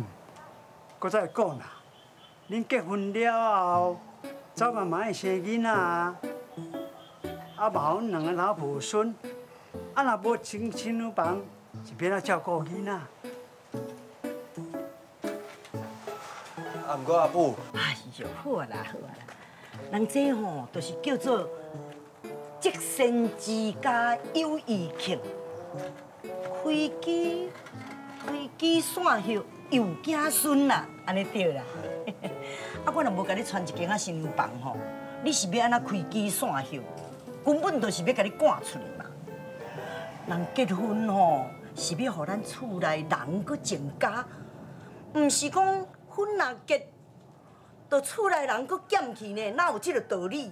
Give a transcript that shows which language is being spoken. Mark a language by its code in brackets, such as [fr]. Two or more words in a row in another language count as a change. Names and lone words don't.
[nan] 搁再讲啦，恁结婚了后，早晚嘛爱生囡仔啊，啊嘛阮两个老婆孙，啊若无新娘房，是变怎照顾囡仔？啊，唔过阿母。哎呦，好啦，人这吼都是叫做积善之家有余庆，开枝散叶有子孙啦，安尼对啦。啊，我若无甲你传一间啊新娘房吼，你是要安怎开枝散叶？根本就是要甲你赶出去嘛。人结婚吼是要互咱厝内人搁成家，毋是讲婚若结，就厝内人搁减去呢，哪有这个道理？